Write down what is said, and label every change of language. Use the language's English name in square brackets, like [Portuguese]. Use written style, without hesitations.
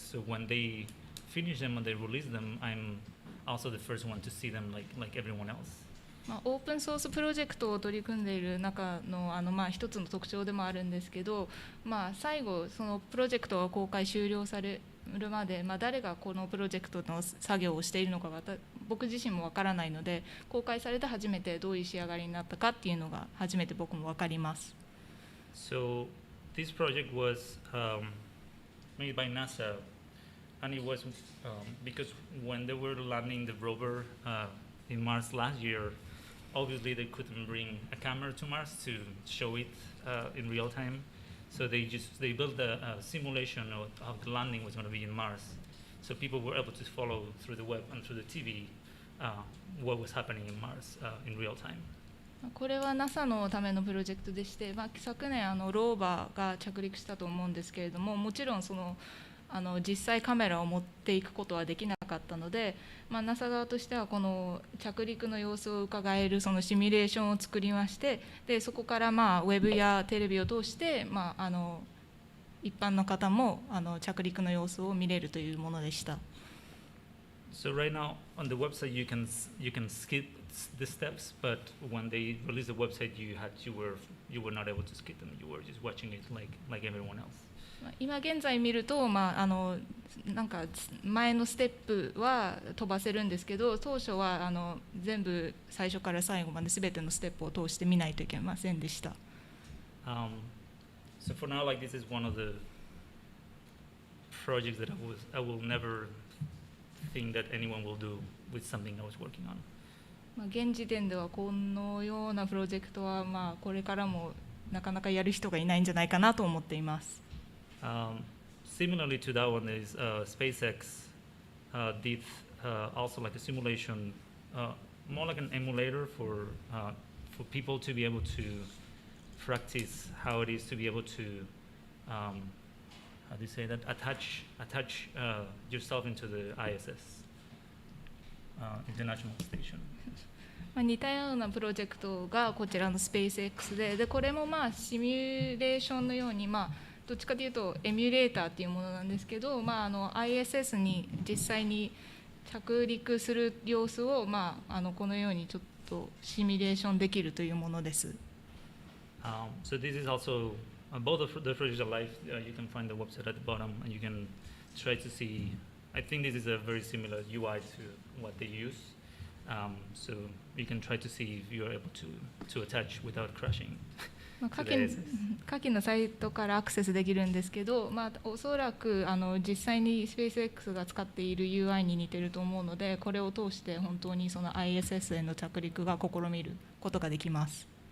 [English] So when they finish them and they release them, I'm also the first one to see them like everyone else. [Japanese] オープンソースプロジェクトを取り組んでいる中の一つの特徴でもあるんですけど、最後そのプロジェクトが公開終了されるまで、誰がこのプロジェクトの作業をしているのかが僕自身もわからないので、公開されて初めてどういう仕上がりになったかっていうのが初めて僕もわかります。 [English] So this project was made by NASA, and it was because when they were landing the rover in Mars last year, obviously they couldn't bring a camera to Mars to show it in real time. So they built a simulation of the landing was going to be in Mars. So people were able to follow through the web and through the TV what was happening in Mars in real time. [Japanese] これは NASA のためのプロジェクトでして、昨年ローバーが着陸したと思うんですけれども、もちろん実際カメラを持っていくことはできなかったので、NASA 側としてはこの着陸の様子を伺えるそのシミュレーションを作りまして、でそこからウェブやテレビを通して、一般の方も着陸の様子を見れるというものでした。 [English] So right now on the website you can skip the steps, but when they released the website you were not able to skip them. You were just watching it like everyone else. [Japanese] 今現在見ると、なんか前のステップは飛ばせるんですけど、当初は全部最初から最後まで全てのステップを通して見ないといけませんでした。 [English] So for now, like this is one of the projects that I will never think that anyone will do with something I was working on. [Japanese] 現時点ではこのようなプロジェクトはこれからもなかなかやる人がいないんじゃないかなと思っています。 [English] Similarly to that one is SpaceX did also like a simulation, more like an emulator for people to be able to practice how it is to be able to how do you say that attach yourself into the ISS International Station. [Japanese] 似たようなプロジェクトがこちらのスペース X で、これもシミュレーションのようにどっちかというとエミュレーターっていうものなんですけど、ISS に実際に着陸する様子を、このようにちょっとシミュレーションできるというものです。 [English] So this is also both of the projects are live. You can find the website at the bottom, and you can try to see. I think this is a very similar UI to what they use. So you can try to see if you are able to attach without crashing. [Japanese] 下記のサイトからアクセスできるんですけど、おそらく実際にスペース X が使っている UI に似てると思うので、これを通して本当にその ISS への着陸が試みることができます。